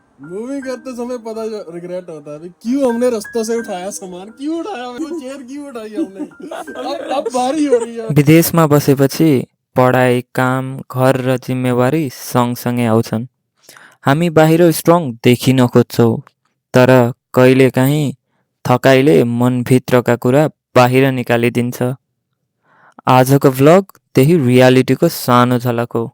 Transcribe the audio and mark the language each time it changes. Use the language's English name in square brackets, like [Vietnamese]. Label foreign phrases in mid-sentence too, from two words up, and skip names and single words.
[Hindi] मूवी करते समय पता रिग्रेट होता है भाई, क्यों हमने रास्तों से उठाया सामान, क्यों उठाया वो चेयर, क्यों उठाई हमने। अब भारी हो रही है। [Nepali] विदेशमा बसेपछि पढाइ, काम, घर र जिम्मेवारी सँगसँगै आउँछन्। हामी बाहिर स्ट्रङ देखिन खोज्छौँ, तर कहिलेकाहीँ थकाइले मनभित्रका कुरा बाहिर निकालिदिन्छ। आजको भ्लग त्यही रियालिटीको सानो झलक हो।